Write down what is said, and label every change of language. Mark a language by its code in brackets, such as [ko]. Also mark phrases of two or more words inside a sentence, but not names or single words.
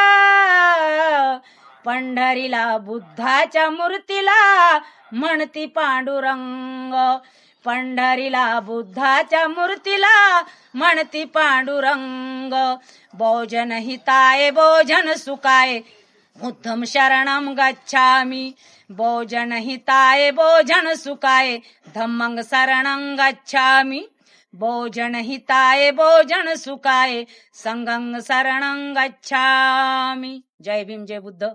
[mr] पंढरीला बुद्धाच्या मूर्तीला म्हणती पांडुरंग पंढरीला बुद्धाच्या मूर्तीला म्हणती पांडुरंग [pi] भोजन हिताय भोजन सुखाय बुद्धं शरणं गच्छामि भोजन हिताय भोजन सुखाय धम्मं शरणं गच्छामि भोजन हिताय भोजन सुखाय संघं शरणं गच्छामि। [mr] जय भीम जय बुद्ध।